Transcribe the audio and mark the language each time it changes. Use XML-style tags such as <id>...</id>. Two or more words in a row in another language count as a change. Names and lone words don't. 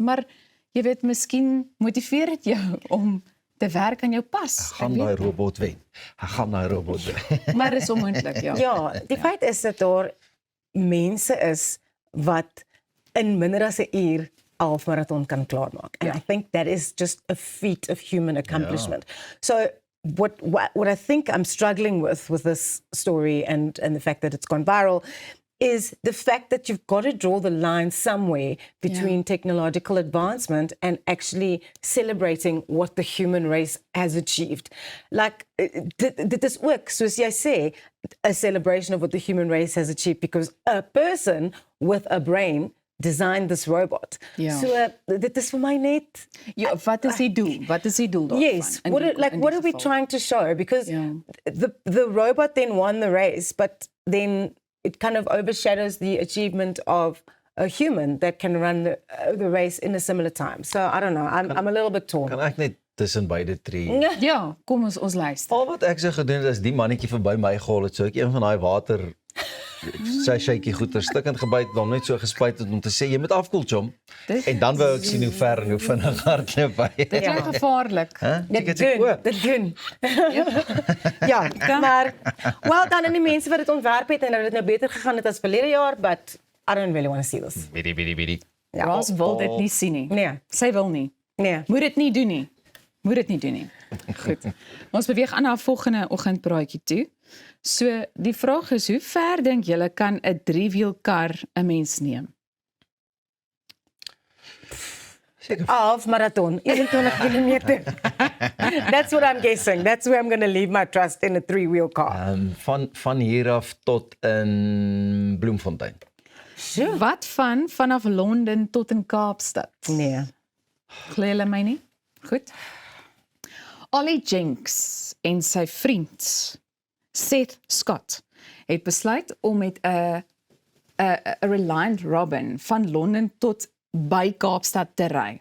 <af>Maar jy weet, miskien motiveer dit jou om te werk aan jou pas. Gaan daai robot wen. Hy gaan daai robot wen. Maar dit is onmoontlik, ja. Ja, die feit is dat daar mense is wat in minder as 'n uur halfmarathon kan klaarmaak.</af> <en>And I think that is just a feat of human accomplishment. So what I think I'm struggling with this story and the fact that it's gone viral is the fact that you've got to draw the line somewhere between technological advancement and actually celebrating what the human race has achieved. Like,</en> <af>dit is ook, soos jy sê,</af> <en>a celebration of what the human race has achieved because a person with a brain designed this robot.</en> <af>Ja. So dit is vir my net Ja, wat is die doel? Wat is die doel daarvan?</af> <en>yes, what are we trying to show? Because the robot then won the race, but then it kind of overshadows the achievement of a human that can run the race in a similar time. So I don't know, I'm a little bit torn.</en> <af>Kan ek net tussen beide tree? Ja, kom ons luister. Al wat ek so gedoen het is die mannetjie verby my gehol het, so ek een van daai water sy shaky goeie stukkend gebyt, dan net so gespuit het om te sê jy moet afkoel, chom. En dan wou ek sien hoe ver en hoe vinnig hardloop hy. Dit is gevaarlik. Dit doen. Ja, maar</af> <en>well done</en> <af>aan die mense wat dit ontwerp het en dat dit nou beter gegaan het as verlede jaar,</af> <en>but I don't really want to see this.</en> <af>Biddy. Ja. Ras wil dit nie sien nie. Nee. Sy wil nie. Nee. Moet dit nie doen nie. Goed. Ons beweeg aan na 'n volgende oggendpraatjie toe. So, die vraag is, hoe ver dink julle kan 'n 3-wiel kar 'n mens neem? Seker. Half marathon, 21 kilometer.</af> <en>That's what I'm guessing. That's where I'm going to leave my trust in a 3-wheel car.</en> <af>Van hier af tot in Bloemfontein. Sure. Wat vanaf Londen tot in Kaapstad? Nee. Glo julle my nie? Goed. Ollie Jenks en sy vriend Seth Scott het besluit om met 'n Reliant Robin van Londen tot by Kaapstad te ry.</af>